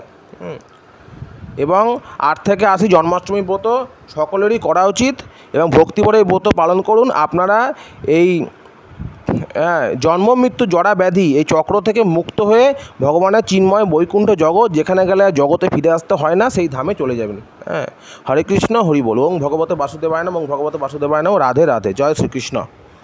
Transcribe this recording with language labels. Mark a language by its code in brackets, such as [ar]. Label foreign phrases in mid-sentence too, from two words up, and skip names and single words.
[bn] এবং 8 থেকে 80 জন্মাষ্টমী ব্রত সকলেরই করা উচিত এবং ভক্তিভরে এই ব্রত পালন করুন। আপনারা এই জন্ম মৃত্যু জরা ব্যাধি এই চক্র থেকে মুক্ত হয়ে ভগবানের চিন্ময় বৈকুণ্ঠ জগৎ, যেখানে গেলে জগতে ফিরে আসতে হয় না, সেই ধামে চলে যাবেন। হরে কৃষ্ণ হরি বল। [sa] ओं भगवते वासुदेवाय नमः, ओं भगवते वासुदेवाय नमः। [bn] রাধে রাধে। জয় শ্রীকৃষ্ণ।